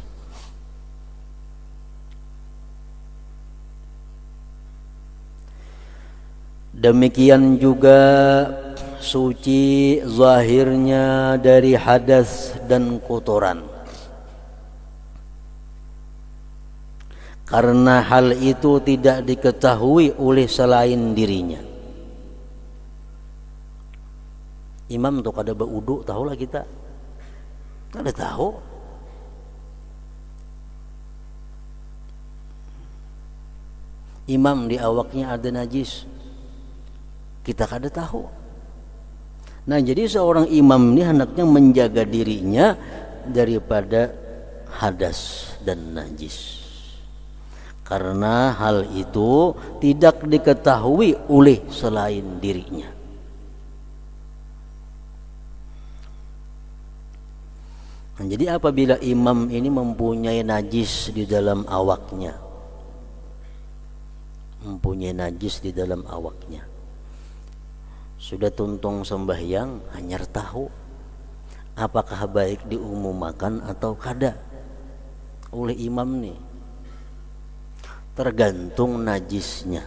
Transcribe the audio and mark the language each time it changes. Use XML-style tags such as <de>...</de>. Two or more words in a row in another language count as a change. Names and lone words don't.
<id>Demikian juga suci zahirnya dari hadas dan kotoran, karena hal itu tidak diketahui oleh selain dirinya.</id> <bjn>Imam tuh kada berwudu, tahulah kita kada tahu. Imam di awaknya ada najis, kita kada tahu.</bjn> <id>Nah, jadi seorang imam ini hendaknya menjaga dirinya daripada hadas dan najis, karena hal itu tidak diketahui oleh selain dirinya.</id> <bjn>Nah, jadi apabila imam ini mempunyai najis di dalam awaknya, sudah tuntung sembahyang hanyar tahu apakah baik diumumkan atau kada oleh imam nih, tergantung najisnya.</bjn>